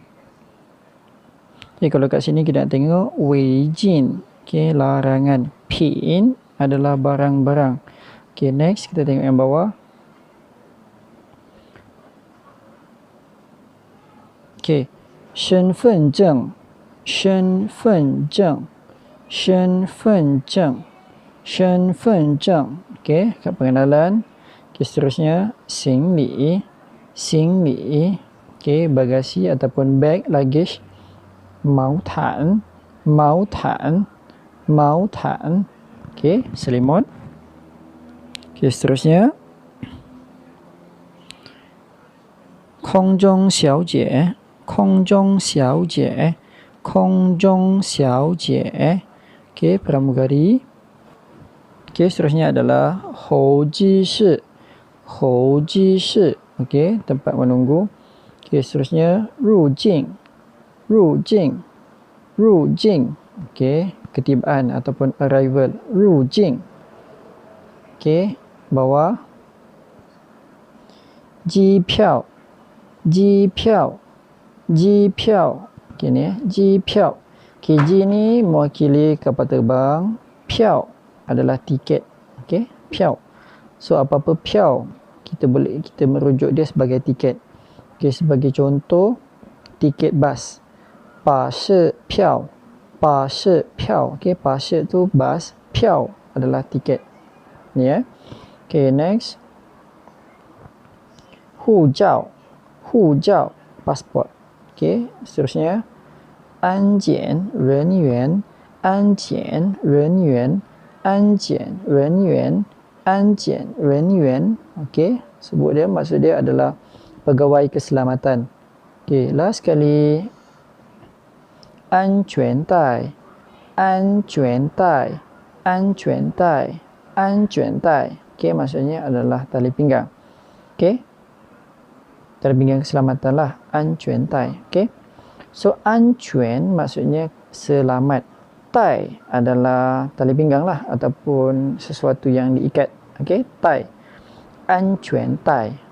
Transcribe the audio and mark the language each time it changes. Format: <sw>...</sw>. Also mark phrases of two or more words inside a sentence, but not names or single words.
<ms>Okey, kalau kat sini kita nak tengok wei jin. Okey, larangan. Pin adalah barang-barang. Okey, next kita tengok yang bawah. Okey,</ms> <zh>身份证，身份证身份证，身份证.</zh> <ms>Okey, kad pengenalan. Okey, seterusnya</ms> <zh>行李，行李.</zh> <ms>Okey, bagasi ataupun bag, luggage.</ms> <zh>毛毯，毛毯，毛毯.</zh> <ms>Okey, selimut. Okey, seterusnya</ms> <zh>空中小姐，空中小姐，空中小姐.</zh> <ms>Okey, pramugari. Okey, seterusnya adalah</ms> <zh>候机室，候机室.</zh> <ms>Okey, tempat menunggu. Okey, seterusnya</ms> <zh>入境，入境，入境.</zh> <ms>Okey, ketibaan ataupun arrival. 入境. Okey, bawah</ms> <zh>机票，机票，机票.</zh> <ms>Okey ni,</ms> <zh>机票.</zh> <ms>Okey, J ni mewakili kapal terbang, piao adalah tiket. Okey, piao. So apa-apa piao kita merujuk dia sebagai tiket. Okey, sebagai contoh tiket bas.</ms> <zh>巴士票，巴士票.</zh> <ms>Okey, 巴士 tu bas, piao adalah tiket. Ni ya. Okey, next.</ms> <zh>护照，护照 passport.</zh> <ms>Okey, seterusnya</ms> <zh>安检人员，安检人员，安检人员，安检人员.</zh> <ms>Okey, sebut dia, maksud dia adalah pegawai keselamatan. Okey, last sekali</ms> <zh>安全带，安全带，安全带，安全带.</zh> <ms>Okey, maksudnya adalah tali pinggang. Okey, tali pinggang keselamatan lah,</ms> <zh>安全带.</zh> <ms>Okey, so 安全 maksudnya selamat. Tai adalah tali pinggang lah ataupun sesuatu yang diikat. Okey, tai,</ms> <zh>安全带.</zh>